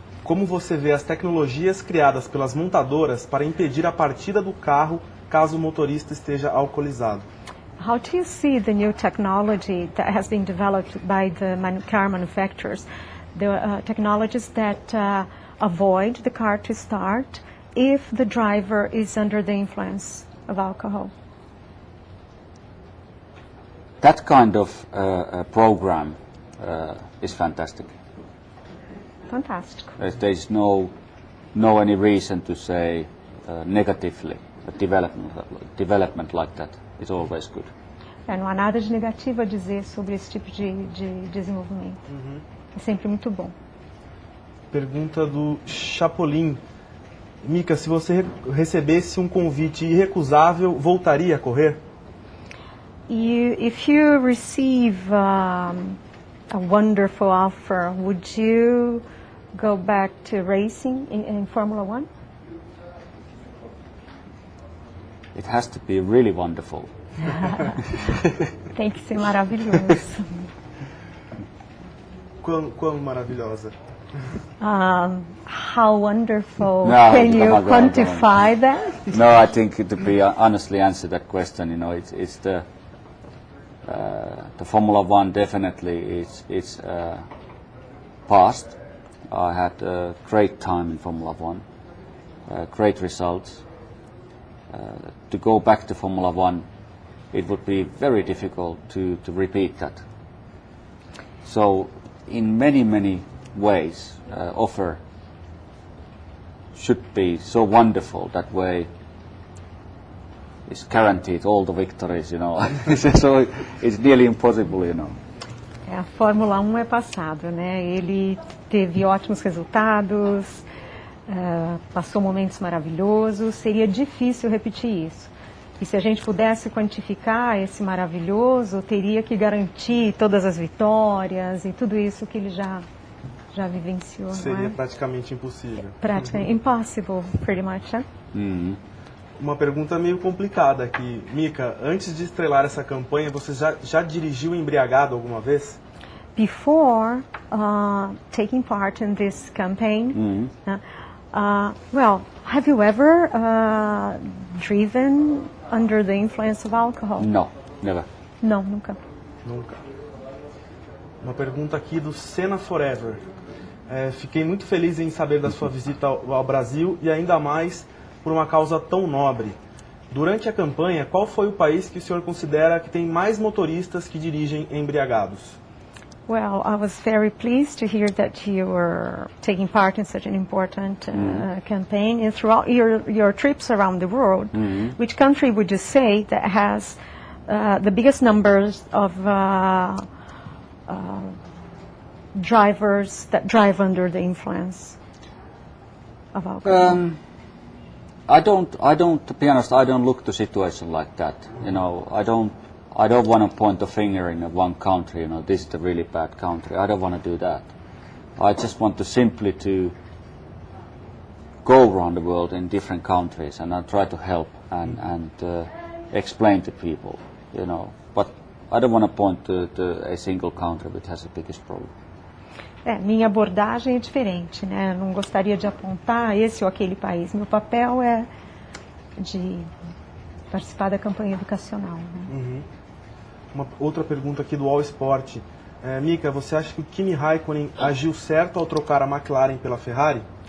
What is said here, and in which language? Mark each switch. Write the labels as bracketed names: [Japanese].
[Portuguese] Como você vê as tecnologias criadas pelas montadoras para impedir a partida do carro caso o motorista esteja alcoolizado? [English] How do you see the new technology that has been developed by the car manufacturers? The technologies that avoid the car to start if the driver is under the influence of alcohol. That kind of program is fantastic. Fantastic. There is no any reason to say negatively. A development like that is always good. [Portuguese] Não há nada de negativo a dizer sobre esse tipo de desenvolvimento. É sempre muito bom. Pergunta do Chapolin. Mika, se você recebesse um convite irrecusável, voltaria a correr? [English] If you receive a wonderful offer, would you go back to racing in Fórmula 1? It has to be really wonderful. [Portuguese] Tem que ser maravilhoso. Quão maravilhosa? [English] How wonderful. No, Can you quantify that? No, I think to be honestly answer that question, it's the Formula 1 definitely it's past. I had a great time in Formula 1, great results. To go back to Formula 1, it would be very difficult to repeat that. So, in many ways, offer should be so wonderful that way. It's guaranteed all the victories, So it's nearly impossible, [Portuguese] A Fórmula 1 é passado, né? Ele teve ótimos resultados, passou momentos maravilhosos, seria difícil repetir isso. E se a gente pudesse quantificar esse maravilhoso, teria que garantir todas as vitórias e tudo isso que ele já vivenciou. Seria não é? praticamente impossível. Praticamente [English] impossible, pretty much. [Portuguese] Uma pergunta meio complicada aqui. Mika, antes de estrelar essa campanha, você já dirigiu embriagado alguma vez? [English] Before taking part in this campaign, well, have you ever driven under the influence of alcohol? No, never. [Portuguese] Não, nunca. Nunca. Uma pergunta aqui do Senna Forever. Fiquei muito feliz em saber da sua visita ao Brasil e ainda mais por uma causa tão nobre. Durante a campanha, qual foi o país que o senhor considera que tem mais motoristas que dirigem embriagados? [English] Well, I was very pleased to hear that you were taking part in such an important campaign. And throughout your trips around the world, which country would you say that has the biggest numbers of drivers that drive under the influence of alcohol? To be honest, I don't look at the situation like that. I don't want to point the finger in one country, this is the really bad country. I don't want to do that. I just want to simply to go around the world in different countries and I try to help and explain to people, But I don't want to point to a single country which has the biggest problem. [Portuguese] Minha abordagem é diferente, né? Eu não gostaria de apontar esse ou aquele país. Meu papel é de participar da campanha educacional. Né? Uma outra pergunta aqui do All Sport. Mika, você acha que o Kimi Häkkinen agiu certo ao trocar a McLaren pela Ferrari?